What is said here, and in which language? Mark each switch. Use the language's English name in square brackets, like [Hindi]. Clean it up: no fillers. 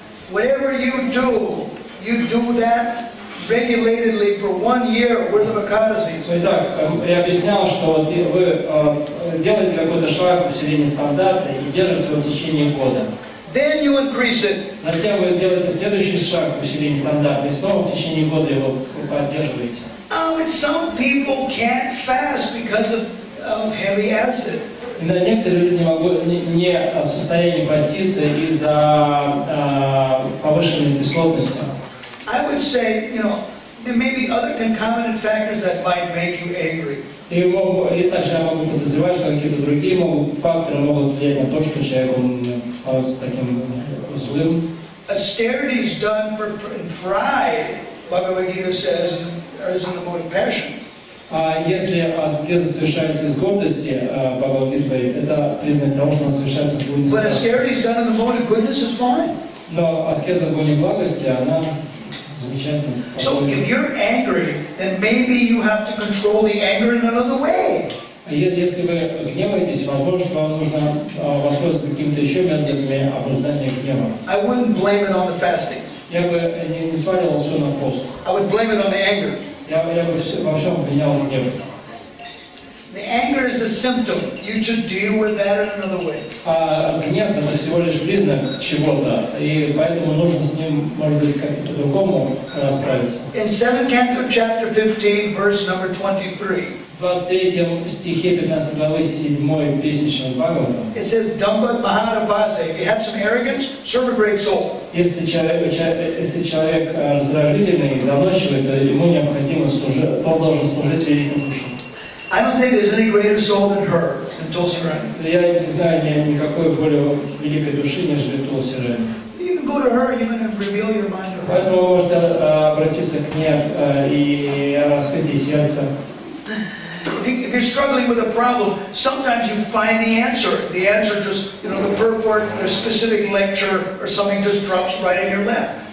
[English] Whatever you do that regulatedly for 1 year worth of Ekadashis. [Russian] Итак, я объяснял, что вы делаете какой-то шаг в усилении стандарта и держите его в течение года. [English] Then you increase it. [Russian] Затем вы делаете следующий шаг в усилении стандарта и снова в течение года его поддерживаете. [English] Oh, and some people can't fast because of heavy acid. [Russian] Некоторые люди не в состоянии поститься из-за повышенной кислотности. [English] I would say, there may be other concomitant factors that might make you angry. [Russian] И также я могу подозревать, что какие-то другие факторы могут влиять на то, что человек становится таким злым. [English] Austerity is done for pride, Bhagavad Gita says, is in the mode of passion. [Russian] Если аскеза совершается из гордости, Бхагавад-гита говорит, это признак того, что она совершается в гуне страха. [English] But austerity is done in the mode of goodness is fine. [Russian] Но аскеза в гуне благости, она замечательна. [English] So if you're angry, then maybe you have to control the anger in another way. [Russian] Если вы гневаетесь, возможно, что вам нужно воспользоваться какими-то еще методами обуздания гнева. [English] I wouldn't blame it on the fasting. [Russian] Я бы не сваливал все на пост. [English] I would blame it on the anger. [Russian] Я бы во всем обвинял гнев. [English] The anger is a symptom. You should deal with that in another way. [Russian] Гнев это всего лишь признак чего-то, и поэтому нужно с ним, может быть, как-то по-другому расправиться. [English] In 7th Canto, chapter 15, verse number 23. [Russian] В 23 стихе 15 главы 7 песни Бхагавата. [English] It says, Dambad Maharabhase. If you have some arrogance, serve a great soul. [Russian] Если человек раздражительный и заносчивый, то ему необходимо служить, то должен служить великим душам. [English] I don't think there's any greater soul than her, than Tulsi Rani. [Russian] Я не знаю никакой более великой души, нежели Тулси Рани. [English] You can go to her, you're going to reveal your mind to her. [Russian] Поэтому вы можете обратиться к ней и раскрыть ей сердце. [English] If you're struggling with a problem, sometimes you find the answer. The answer just, the purport, the specific lecture, or something just drops right in your lap.